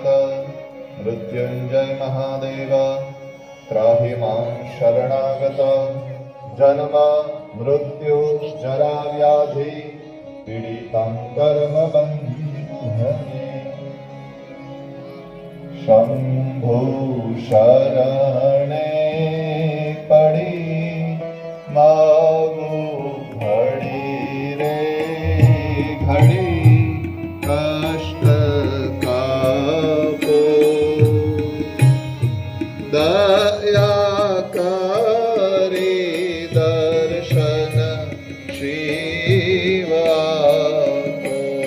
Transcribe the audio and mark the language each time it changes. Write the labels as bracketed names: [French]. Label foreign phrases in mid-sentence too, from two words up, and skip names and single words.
[Sanskrit] मृत्युञ्जय महादेव त्राहि मां शरणागत। जन्म मृत्यु जरा व्याधि पीडितं कर्म बन्धने। [Gujarati] શંભો શરણે પડી માગો ઘડી રે ઘડી કષ્ટ કાપો। દયા કરે દર્શન શિવ આપો।